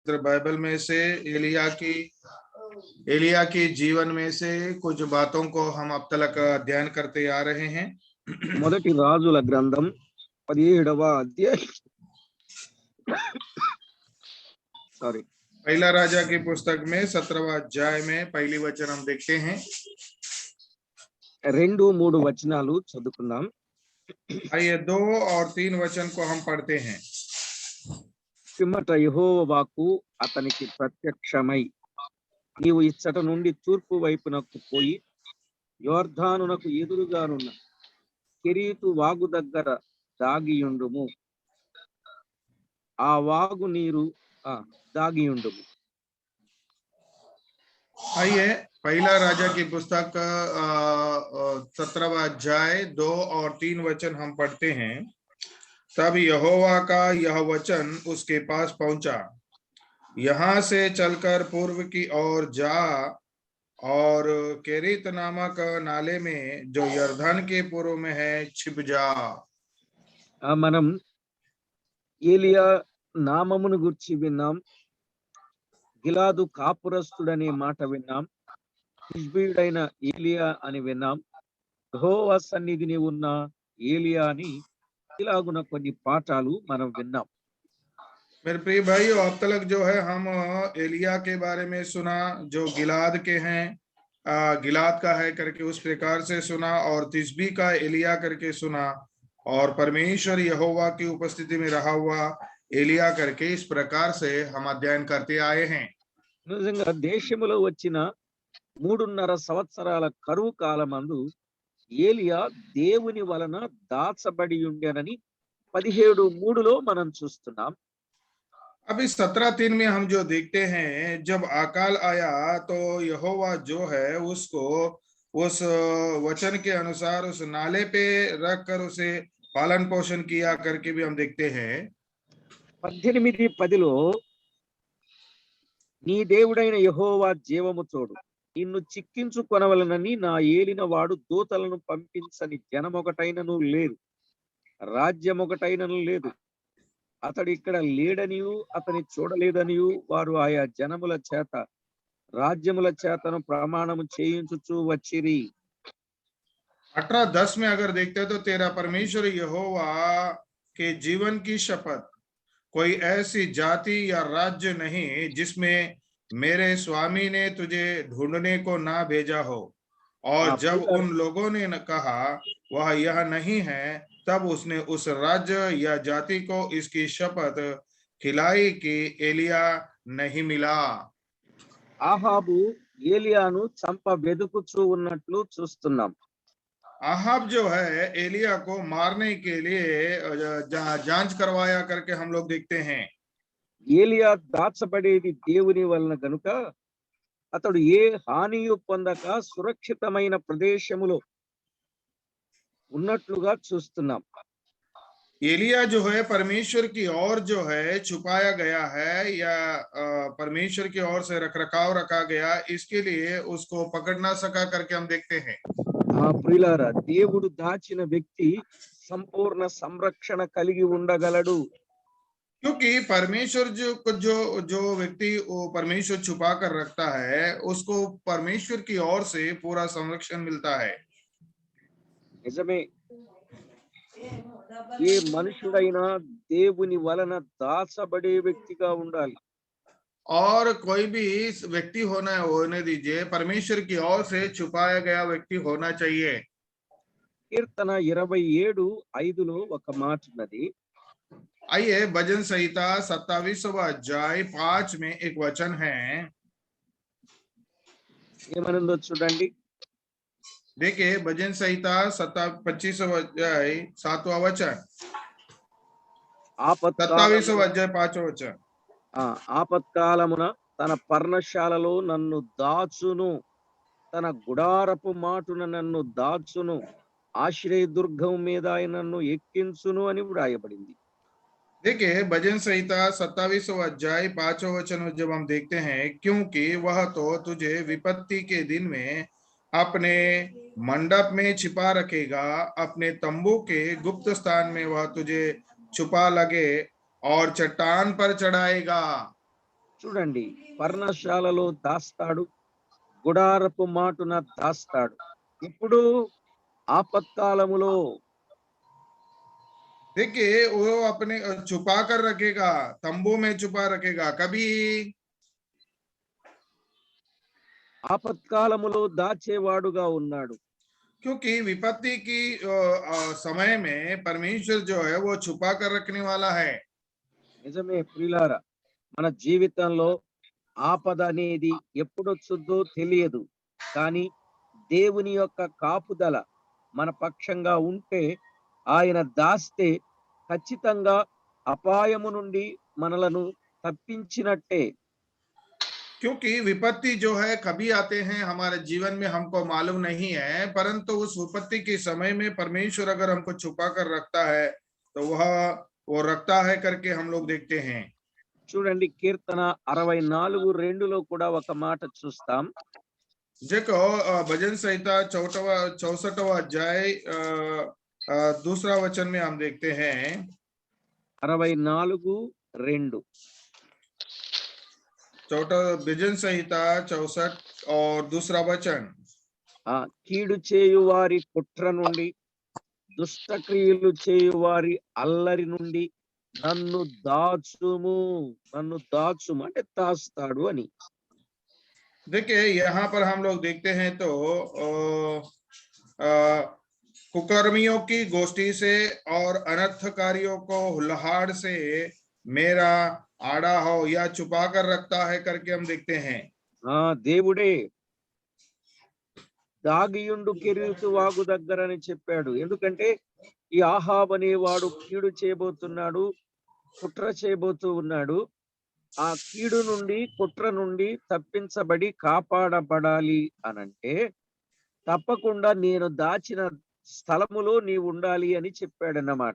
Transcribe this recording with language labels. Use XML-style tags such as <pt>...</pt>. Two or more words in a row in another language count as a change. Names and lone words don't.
<hi>बाइबल में से एलिया की जीवन में से कुछ बातों को हम अब तक अध्ययन करते आ रहे हैं।</hi> <te>మొదటి రాజుల గ్రంథం 17వ అధ్యాయం</te> <hi>पहला राजा की पुस्तक में 17वां अध्याय में पहली वचन हम देखते हैं।</hi> <te>2-3 వచనాలు చదువుకుందాం।</te> <hi>आइए 2 और 3 वचन को हम पढ़ते हैं।</hi> <te>పిమ్మట యెహోవా వాక్కు అతనికి ప్రత్యక్షమై, నీవు ఇచ్చట నుండి తూర్పు వైపునకు పోయి యోర్దానునకు ఎదురుగానున్న కెరీతు వాగు దగ్గర దాగియుండుము, ఆ వాగు నీరు దాగియుండుము।</te> <hi>आइए पहला राजा की पुस्तक 17वां अध्याय 2 और 3 वचन हम पढ़ते हैं। तब यहोवा का यह वचन उसके पास पहुंचा, यहाँ से चलकर पूर्व की ओर जा और केरीत नामक नाले में जो यरदन के पूर्व में है छिप जा।</hi> <te>మనం ఏలియా నామమును గురించి విన్నాం, గిలాదు కాపురస్తుడనే మాట విన్నాం, తిష్బీయుడైన ఏలియా అని విన్నాం, యెహోవా సన్నిధిని ఉన్న ఏలియా అని ఇలాగున కొన్ని పాఠాలు మనం విన్నాం।</te> <hi>मेरे प्रिय भाई, अब तक जो है हम एलिया के बारे में सुना, जो गिलाद के हैं, गिलाद का है करके उस प्रकार से सुना, और तिस्बी का एलिया करके सुना, और परमेश्वर यहोवा की उपस्थिति में रहा हुआ एलिया करके इस प्रकार से हम अध्ययन करते आए हैं।</hi> <te>నిజంగా దేశములో వచ్చిన 3.5 సంవత్సరాల కరువు కాలమందు ఏలియా దేవుని వలన దాచబడి ఉండెనని 17:3లో మనం చూస్తున్నాం।</te> <hi>अभी 17:3 में हम जो देखते हैं, जब अकाल आया तो यहोवा जो है उसको उस वचन के अनुसार उस नाले पे रख कर उसे पालन पोषण किया करके भी हम देखते हैं।</hi> <te>18:10లో నీ దేవుడైన యెహోవా జీవము తోడు, నిన్ను చిక్కించుకొనవలనని నా ఏలిన వాడు దూతలను పంపించని జనమొకటైనను లేదు, రాజ్యమొకటైనను లేదు, అతడు ఇక్కడ లేడనియు అతని చూడలేదనియు వారు ఆయా జనముల చేత రాజ్యముల చేతను ప్రమాణము చేయించుచూ వచ్చిరి।</te> <hi>18:10 में अगर देखते हैं तो तेरा परमेश्वर यहोवा के जीवन की शपथ, कोई ऐसी जाति या राज्य नहीं जिसमें मेरे स्वामी ने तुझे ढूंढने को ना भेजा हो। और जब उन लोगों ने कहा वह यह नहीं है, तब उसने उस राज्य या जाति को इसकी शपथ खिलाई कि एलिया नहीं मिला।</hi> <te>ఆహాబు ఏలియాను చంప వెదుకుచూ ఉన్నట్లు చూస్తున్నాం।</te> <hi>आहाब जो है एलिया को मारने के लिए जांच करवाया करके हम लोग देखते हैं।</hi> <te>ఏలియా దాచబడేది దేవుని వలన గనుక అతడు ఏ హానియు పొందక సురక్షితమైన ప్రదేశములో ఉన్నట్లుగా చూస్తున్నాం।</te> <hi>एलिया जो है परमेश्वर की ओर जो है छुपाया गया है, या परमेश्वर की ओर से रखरखाव रखा गया, इसके लिए उसको पकड़ ना सका करके हम देखते हैं।</hi> <te>ప్రియులారా, దేవుడు దాచిన వ్యక్తి సంపూర్ణ సంరక్షణ కలిగి ఉండగలడు।</te> <hi>क्योंकि परमेश्वर जो व्यक्ति वो परमेश्वर छुपा कर रखता है, उसको परमेश्वर की ओर से पूरा संरक्षण मिलता है।</hi> <te>నిజమే, ఏ మనుషుడైనా దేవుని వలన దాచబడే వ్యక్తిగా ఉండాలి।</te> <hi>और कोई भी व्यक्ति होने दीजिए, परमेश्वर की ओर से छुपाया गया व्यक्ति होना चाहिए।</hi> <te>కీర్తన 27:5లో ఒక మాట ఉన్నది।</te> <hi>आइए भजन संहिता 27वां अध्याय 5 में एक वचन है।</hi> <te>ఏమనుందో చూడండి।</te> <hi>देखिए भजन संहिता 25वां अध्याय 7वां वचन, 27वां अध्याय 5वां वचन।</hi> <te>ఆపత్కాలమున తన పర్ణశాలలో నన్ను దాచును, తన గుడారపు మాటున నన్ను దాచును, ఆశ్రయదుర్గం మీద ఆయన నన్ను ఎక్కించును అని వ్రాయబడింది।</te> <hi>देखिए भजन संहिता 27वां अध्याय 5वां वचन जब हम देखते हैं, क्योंकि वह तो तुझे विपत्ति के दिन में अपने मंडप में छिपा रखेगा, अपने तंबू के गुप्त स्थान में वह तुझे छुपा लगे और चट्टान पर चढ़ाएगा।</hi> <te>చూడండి, పర్ణశాలలో దాస్తాడు, గుడారపు మాటున దాస్తాడు. ఇప్పుడు ఆపత్కాలములో</te> <hi>देखिए वो अपने छुपा कर रखेगा, तंबू में छुपा रखेगा कभी।</hi> <te>ఆపత్కాలములో దాచేవాడుగా ఉన్నాడు.</te> <hi>क्योंकि विपत्ति की समय में परमेश्वर जो है वो छुपा कर रखने वाला है।</hi> <te>నిజమే ప్రియులారా, మన జీవితంలో ఆపద అనేది ఎప్పుడొచ్చుద్దో తెలియదు. కానీ దేవుని యొక్క కాపుదల మన పక్షంగా ఉంటే, ఆయన దాస్తే ఖచ్చితంగా అపాయము నుండి మనలను తప్పించినట్టే.</te> <hi>क्योंकि विपत्ति जो है कभी आते हैं हमारे जीवन में हमको मालूम नहीं है, परंतु उस विपत्ति के समय में परमेश्वर अगर हमको छुपा कर रखता है तो वह वो रखता है करके हम लोग देखते हैं।</hi> <te>చూడండి, కీర్తన 64:2లో కూడా ఒక మాట చూస్తాం.</te> <hi>देखो भजन संहिता 64वां अध्याय दूसरा वचन में हम देखते हैं। 64:2 भजन संहिता 64 और दूसरा वचन।</hi> <te>కీడు చేయువారి కుట్ర నుండి, దుష్టక్రియలు చేయువారి అల్లరి నుండి నన్ను దాచుము అంటే దాస్తాడు అని.</te> <hi>देखिए यहाँ पर हम लोग देखते हैं तो कुकर्मियों की गोष्ठी से और अनर्थकारियों को हुल्लाड़ से मेरा आड़ा हो या छुपा कर रखता है करके हम देखते हैं।</hi> <te>దేవుడే దాగియుండు కెరీతు వాగు దగ్గర అని చెప్పాడు. ఎందుకంటే ఈ ఆహాబ్ అనేవాడు కీడు చేయబోతున్నాడు, కుట్ర చేయబోతూ ఉన్నాడు. ఆ కీడు నుండి, కుట్ర నుండి తప్పించబడి కాపాడబడాలి అనంటే తప్పకుండా నేను దాచిన స్థలములో నీవు ఉండాలి అని చెప్పాడన్నమాట.</te>